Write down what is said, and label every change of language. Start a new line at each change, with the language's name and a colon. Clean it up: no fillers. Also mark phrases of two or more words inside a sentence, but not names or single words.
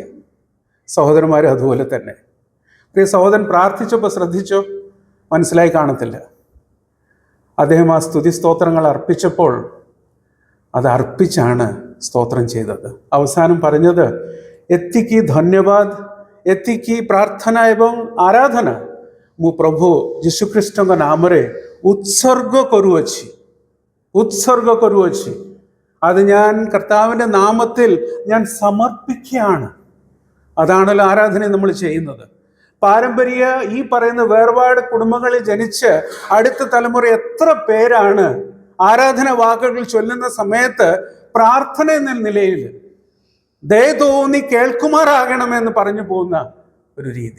Malayalam: സഹോദരന്മാരും അതുപോലെ തന്നെ. പ്രിയ സഹോദരൻ പ്രാർത്ഥിച്ചപ്പോൾ ശ്രദ്ധിച്ചോ? മനസ്സിലായി കാണത്തില്ല. അദ്ദേഹം ആ സ്തുതി സ്തോത്രങ്ങൾ അർപ്പിച്ചപ്പോൾ അത് അർപ്പിച്ചാണ് സ്തോത്രം ചെയ്തത്. അവസാനം പറഞ്ഞത്,
Odia: ଏତିକି ଧନ୍ୟବାଦ, ଏତିକି ପ୍ରାର୍ଥନା ଏବଂ ଆରାଧନା ମୁଁ ପ୍ରଭୁ ଯୀଶୁଖ୍ରୀଷ୍ଟଙ୍କ ନାମରେ ଉତ୍ସର୍ଗ କରୁଅଛି.
Malayalam: അത് ഞാൻ കർത്താവിൻ്റെ നാമത്തിൽ ഞാൻ സമർപ്പിക്കുകയാണ്. അതാണല്ലോ ആരാധന നമ്മൾ ചെയ്യുന്നത്. പാരമ്പര്യ ഈ പറയുന്ന വേർപാട് കുടുംബങ്ങളിൽ ജനിച്ച് അടുത്ത തലമുറ എത്ര പേരാണ് ആരാധന വാക്കുകൾ ചൊല്ലുന്ന സമയത്ത് പ്രാർത്ഥന എന്ന നിലയിൽ ദയ തോന്നി കേൾക്കുമാറാകണമെന്ന് പറഞ്ഞു പോകുന്ന ഒരു രീതി.